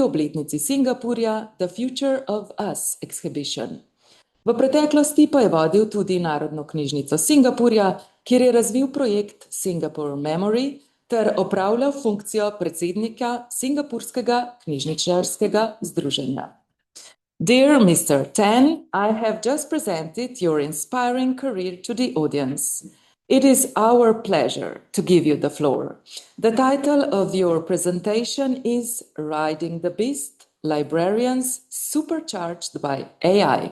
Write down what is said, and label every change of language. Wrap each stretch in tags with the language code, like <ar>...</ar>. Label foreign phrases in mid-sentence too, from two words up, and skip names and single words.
<sl>obletnici Singapurja, The Future of Us Exhibition. V preteklosti pa je vodil tudi Narodno knjižnico Singapurja, kjer je razvil projekt Singapore Memory ter opravljal funkcijo predsednika Singapurskega knjižničarskega združenja.</sl> <en>Dear Mr. Tan, I have just presented your inspiring career to the audience. It is our pleasure to give you the floor. The title of your presentation is Riding the Beast, Librarians Supercharged by AI.</en>